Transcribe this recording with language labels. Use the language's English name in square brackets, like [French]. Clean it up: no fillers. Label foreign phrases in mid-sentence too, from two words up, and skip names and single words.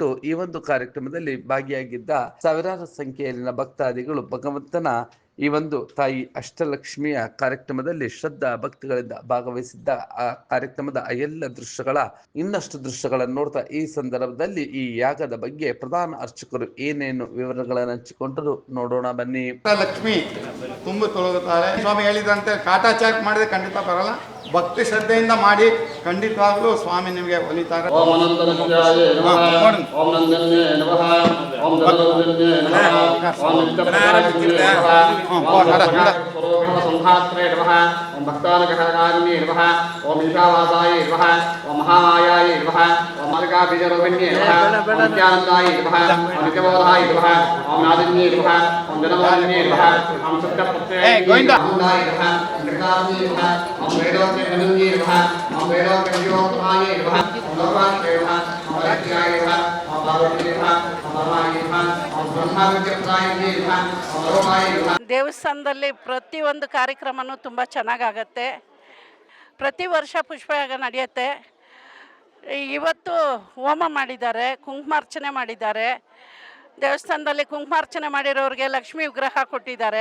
[Kannada] ಈ ಒಂದು ಕಾರ್ಯಕ್ರಮದಲ್ಲಿ ಭಾಗಿಯಾಗಿದ್ದ ಸಾವಿರಾರು ಸಂಖ್ಯೆಯಲ್ಲಿನ ಭಕ್ತಾದಿಗಳು ಭಗವಂತನ ಈ ಒಂದು ತಾಯಿ ಅಷ್ಟಲಕ್ಷ್ಮಿಯ ಕಾರ್ಯಕ್ರಮದಲ್ಲಿ ಶ್ರದ್ಧಾ ಭಕ್ತಿಗಳಿಂದ ಭಾಗವಹಿಸಿದ್ದ ಆ ಕಾರ್ಯಕ್ರಮದ ಎಲ್ಲ ದೃಶ್ಯಗಳ ಇನ್ನಷ್ಟು ದೃಶ್ಯಗಳನ್ನು ನೋಡ್ತಾ ಈ ಸಂದರ್ಭದಲ್ಲಿ ಈ ಯಾಗದ ಬಗ್ಗೆ ಪ್ರಧಾನ ಅರ್ಚಕರು ಏನೇನು ವಿವರಗಳನ್ನು ಹಂಚಿಕೊಂಡರು ನೋಡೋಣ ಬನ್ನಿ. ಲಕ್ಷ್ಮಿ ತುಂಬ ತೊಳಗುತ್ತಾರೆ. ಸ್ವಾಮಿ ಹೇಳಿದಂತೆ ಕಾಟಾಚಾರ ಮಾಡಿದ್ರೆ ಖಂಡಿತ ಬರಲ್ಲ. ಭಕ್ತಿ ಶ್ರದ್ಧೆಯಿಂದ ಮಾಡಿ ಖಂಡಿತವಾಗ್ಲೂ ಸ್ವಾಮಿ ನಿಮಗೆ ಒಲಿತಾರೆ. [Sanskrit] ಓಂ ಅನಂತಲಕ್ಷ್ಮಿಯಾಯ ನಮಃ. ಓಂ ನಂದನ್ಯೇ ನಮಃ. ಓಂ ಧನಲಕ್ಷ್ಮಿಯೇ ನಮಃ. ಓಂ ನಿತ್ಯಪ್ರದಾಯಕೃತೇ ನಮಃ. ಓಂ ಸಂಹಾತ್ರೇ ನಮಃ. ಓಂ ಭಕ್ತಾನುಗ್ರಹಕಾರಿಣ್ಯೇ ನಮಃ. ಓಂ ಈಶಾವಾಸಾಯ ನಮಃ. ಓಂ ಮಹಾಮಾಯಾಯ ನಮಃ. ಓಂ ಮಾಲಿಕಾಬೀಜರೂಪಿಣ್ಯೇ ನಮಃ. ಓಂ ನಿತ್ಯಾನಂದಾಯ ನಮಃ. ಓಂ ನಿತ್ಯಬೋಧಾಯ ನಮಃ. ಓಂ ನಾದಿನ್ಯೇ ನಮಃ. ಓಂ ಜನಮೋಹಿನ್ಯೇ ನಮಃ. ಓಂ ಸತ್ಯಪ್ರತ್ಯಯ ನಮಃ. ನಿರ್ಗಾಮ್ಯೇ ನಮಃ. ಓಂ ವೇದೋಕ್ತ ನಮಃ. ಓಂ ವೇದೋಕ್ತ ವಿಜಯೋಕ್ತಮಾಯ ನಮಃ. ಓಂ ಲೋಕಾಯ ನಮಃ. ಓಂ ಲಕ್ಷ್ಮ್ಯಾಯ ನಮಃ. ಓಂ ಪಾರ್ವತೀ ನಮಃ. ಓಂ ಪರಮಾಯ ನಮಃ. ಓಂ ಬ್ರಹ್ಮವಿದ್ಯಾಯ ನಮಃ. ಓಂ ಲೋಕಾಯ ನಮಃ. [Kannada] ದೇವಸ್ಥಾನದಲ್ಲಿ ಪ್ರತಿಯೊಂದು ಕಾರ್ಯಕ್ರಮನೂ ತುಂಬ ಚೆನ್ನಾಗಾಗತ್ತೆ. ಪ್ರತಿ ವರ್ಷ ಪುಷ್ಪಯಾಗ ನಡೆಯುತ್ತೆ. ಇವತ್ತು ಹೋಮ ಮಾಡಿದ್ದಾರೆ, ಕುಂಕುಮಾರ್ಚನೆ ಮಾಡಿದ್ದಾರೆ. ದೇವಸ್ಥಾನದಲ್ಲಿ ಕುಂಕುಮಾರ್ಚನೆ ಮಾಡಿರೋರಿಗೆ ಲಕ್ಷ್ಮೀ ವಿಗ್ರಹ ಕೊಟ್ಟಿದ್ದಾರೆ.